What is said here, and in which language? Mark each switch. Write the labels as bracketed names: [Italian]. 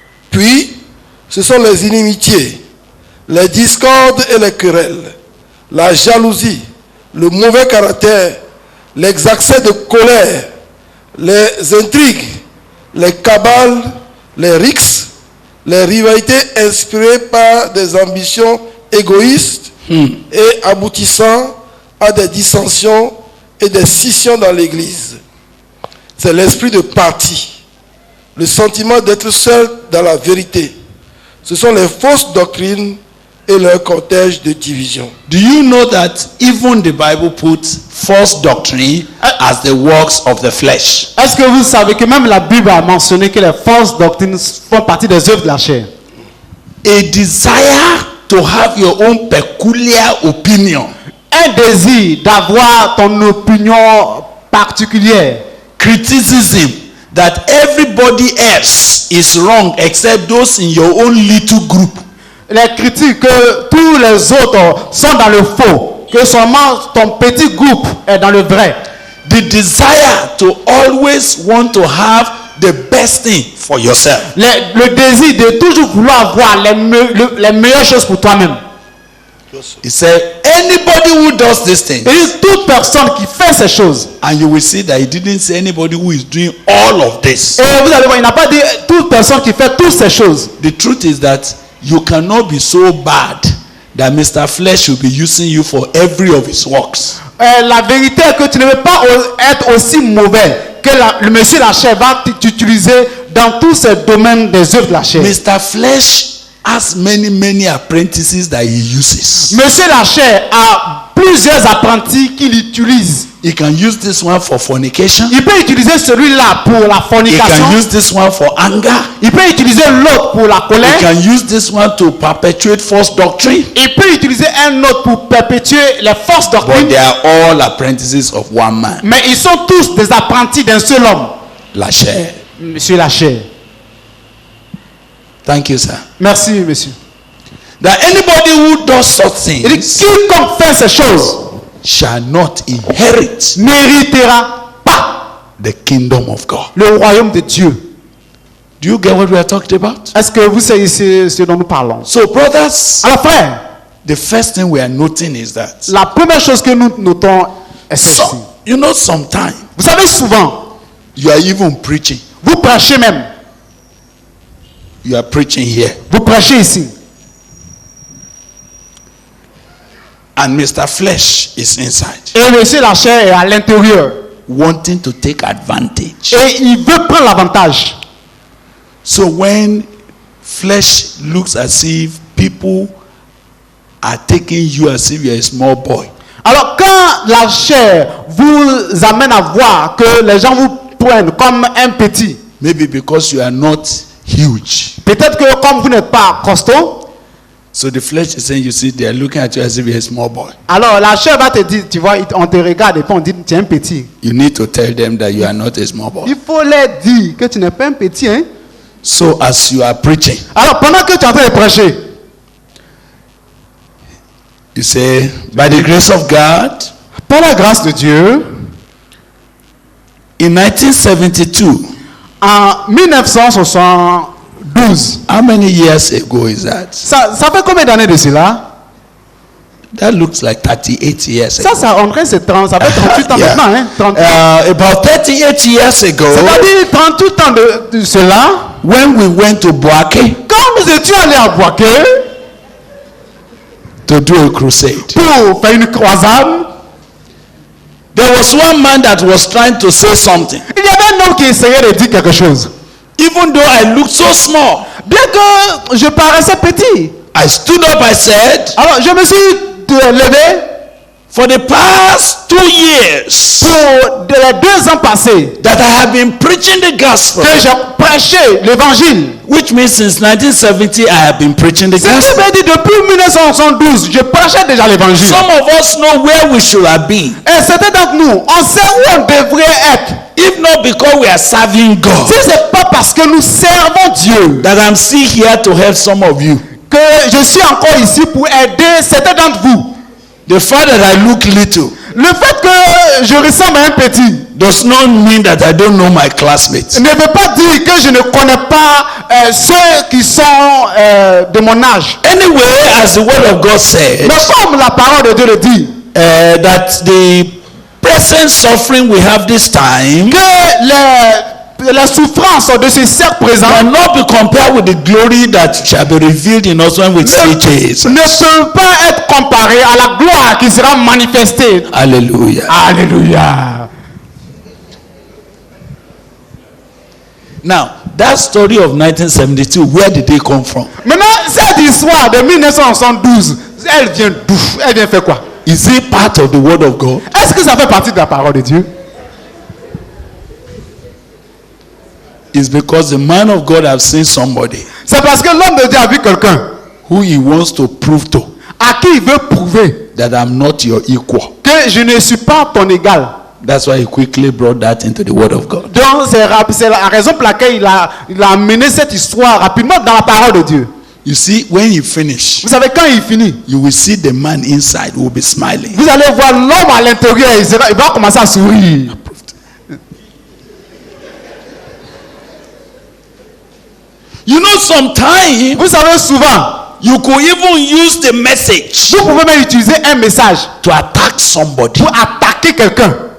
[French] Puis, ce sont les inimitiés, les discordes et les querelles, la jalousie, le mauvais caractère, les accès de colère, les intrigues, les cabales, les rixes, les rivalités inspirées par des ambitions égoïstes et aboutissant à des dissensions et des scissions dans l'Église. C'est l'esprit de parti, le sentiment d'être seul dans la vérité. Ce sont les fausses doctrines et leur cortège de division. [English] Do you know that even the Bible puts false doctrine as the works of the flesh? [French] Est-ce que vous savez que même la Bible a mentionné que les fausses doctrines font partie des œuvres de la chair? [English] A desire to have your own peculiar opinion, [French] Un désir d'avoir ton opinion particulière, [English] criticism, that everybody else is wrong except those in your own little group. [French] Les critiques que tous les autres sont dans le faux, que seulement ton petit groupe est dans le vrai. [English] The desire to always want to have the best thing for yourself. [French] Le désir de toujours vouloir avoir les meilleures choses pour toi-même. [English] He said, anybody who does these things, [French] Et toute personne qui fait ces choses, [English] and you will see that he didn't say anybody who is doing all of this. [French] et vous allez voir, il n'a pas dit toute personne qui fait toutes ces choses. [English] The truth is that you cannot be so bad that Mr. Flesh will be using you for every of his works. [French] La vérité est que tu ne veux pas être aussi mauvais que le monsieur la chair va t'utiliser dans tous ces domaines des œuvres de la chair. [English] Mr. Flesh has many apprentices that he uses. [French] Monsieur la chair a plusieurs apprentis qu'il utilise. [English] He can use this one for fornication. [French] Il peut utiliser celui-là pour la [English] He [French] fornication. [English] can use this one for anger. [French] Il peut utiliser l'autre pour la [English] He [French] colère. [English] can use this one to perpetuate false doctrine. [French] Il peut utiliser un autre pour perpétuer les fausses [English] But [French] doctrines. [English] they are all apprentices of one man. [French] Mais ils sont tous des apprentis d'un seul homme. La chair. Monsieur la chair. [English] Thank you, sir. [French] Merci, monsieur. [English] That anybody who does such [French] Il dit, [English] things [French] quiconque fait ces choses [English] shall not inherit [French] n'héritera pas [English] the kingdom of God. [French] le royaume de Dieu. [English] Do you get what we are talking about? [French] Est-ce que vous savez ce dont nous parlons? [English] So, brothers, [French] Alors frère, [English] the first thing we are noting is that [French] la première chose que nous notons est celle-ci. [English] you know, sometimes [French] Vous savez, souvent, [English] you are even preaching. [French] vous prêchez même. [English] You are preaching here, [French] Vous prêchez ici. [English] and Mr. Flesh is inside, [French] Et monsieur la chair est à l'intérieur. [English] wanting to take advantage. [French] Et il veut prendre l'avantage. [English] So when flesh looks as if people are taking you as if you're a small boy, [French] Alors quand la chair vous amène à voir que les gens vous prennent comme un petit, [English] maybe because you are not huge, [French] peut-être que comme vous n'êtes pas costaud, [English] so the flesh is saying, you see, they are looking at you as if you're a small boy. [French] alors la chair va te dire, tu vois, on te regarde et puis on dit, tu es un petit. [English] You need to tell them that you are not a small boy. [French] Il faut leur dire que tu n'es pas un petit, hein. [English] So as you are preaching, [French] Alors pendant que tu es en train de prêcher, [English] you say, by the grace of God, [French] par la grâce de Dieu, [English] in 1972, [French] en 1972, [English] how many years ago is that? [French] ça fait combien d'années de cela? [English] That looks like 38 years ago. [French] Ça en train c'est 30, ça fait 38 ans [English] Yeah. [French] maintenant, hein. 30. [English] About 38 years ago, [French] C'est-à-dire 38 ans de cela, [English] when we went to Boaké [French] quand nous étions allés à Boaké [English] to do a crusade, [French] pour faire une croisade, [English] there was one man that was trying to say something. [French] il y avait un homme qui essayait de dire quelque chose. [English] Even though I looked so small, [French] Bien que je paraissais petit, [English] I stood up, I said, [French] alors je me suis levé [English] for the past 2 years [French] pour les 2 ans passés [English] that I have been preaching the gospel, [French] que j'ai prêché l'évangile. [English] which means since 1970 I have been preaching the [French] Ce qui [English] gospel. [French] veut dire depuis 1972, je prêchais déjà l'évangile. [English] Some of us know where we should have been, [French] Et certains d'entre nous, on sait où on devrait être. [English] if not because we are serving God, [French] Si c'est pas parce que nous servons Dieu [English] that I'm still here to help some of you. [French] que je suis encore ici pour aider certains d'entre vous. [English] The fact that I look little [French] Le fait que je ressemble à un petit [English] does not mean that I don't know my classmates. [French] ne veut pas dire que je ne connais pas ceux qui sont de mon âge. [English] Anyway, as the word of God said, [French] Mais comme la parole de Dieu le dit, [English] that the present suffering we have this time [French] que les souffrances de ce cercle présent [English] cannot be compared with the glory that shall be revealed in us when we see Jesus. [French] ne peut pas être comparées à la gloire qui sera manifestée. [English] Hallelujah. [French] Alléluia. [English] Now, that story of 1972, where did they come from? [French] Maintenant, cette histoire de 1972, elle vient d'où? Elle vient faire quoi? [English] Is it part of the word of God? [French] Est-ce que ça fait partie de la parole de Dieu? [English] It's because the man of God have seen somebody [French] C'est parce que l'homme de Dieu a vu quelqu'un [English] who he wants to prove to [French] à qui il veut prouver [English] that I'm not your equal. [French] que je ne suis pas ton égal. [English] That's why he quickly brought that into the word of God. [French] Donc c'est la raison pour laquelle il a amené cette histoire rapidement dans la parole de Dieu. [English] You see, when he finished, [French] Vous savez, quand il finit, [English] you will see the man inside will be smiling. [French] vous allez voir l'homme à l'intérieur, il va commencer à sourire. [English] You know, sometimes [French] Vous savez, souvent, [English] you could even use the message [French] vous pouvez même utiliser un message [English] to attack somebody. [French] pour attaquer quelqu'un.